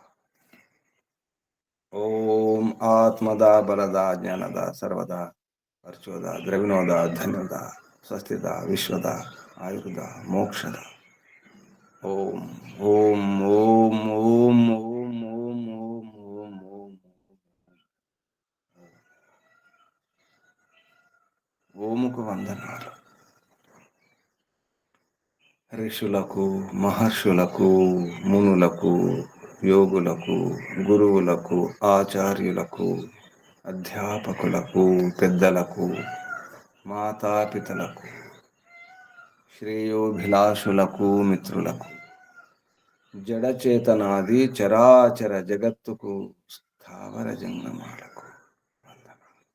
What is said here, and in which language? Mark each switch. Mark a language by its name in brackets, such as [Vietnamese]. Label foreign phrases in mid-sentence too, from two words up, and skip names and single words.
[Sanskrit] ओम आत्मदा बलदा ज्ञानदा सर्वदा अर्चोदा द्रविणोदा धन्यदा स्वस्तिदा विश्वदा आयुर्दा मोक्षदा. ओम ओम ओम ओम ओम ओम ओम ओम ओम [Telugu] ఓముకు వందనాలు. ఋషులకు, మహర్షులకు, మునులకు, యోగులకు, గురువులకు, ఆచార్యులకు, అధ్యాపకులకు, పెద్దలకు, మాతాపితలకు, శ్రేయోభిలాషులకు, మిత్రులకు, జడచేతనాది చరాచర జగత్తుకు, స్థావర జంగమాలకు వందనాలు.